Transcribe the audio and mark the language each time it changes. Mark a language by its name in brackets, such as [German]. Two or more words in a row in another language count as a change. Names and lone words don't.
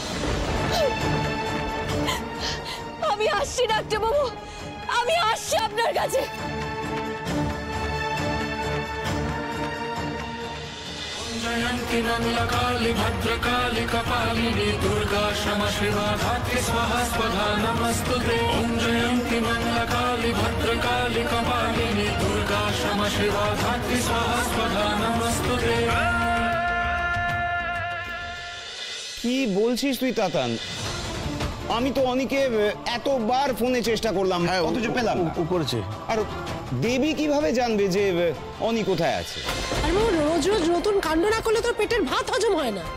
[Bangla] আমি আসছি ডাক্তারবাবু, আমি আসছি আপনার কাছে। [Sanskrit] जयन्ति मंगलकाली भद्रकाली कपालिनी दुर्गा क्षमा शिवा धात्री स्वाहा स्वधा नमस्तुते। ओम जयन्ति मंगलकाली भद्रकाली कपालिनी दुर्गा क्षमा शिवा धात्री स्वाहा स्वधा नमस्तुते। [Bangla] কি বলছিস তুই তাতান? আমি তো অনিকে এতবার ফোনে চেষ্টা করলাম, অথচ পেলাম না। ও করেছে। আর দেবী কিভাবে জানবে যে অনি কোথায় আছে? আর বাবা, রোজ রোজ নতুন কাণ্ড না করলে তোর পেটের ভাত হজম হয় না।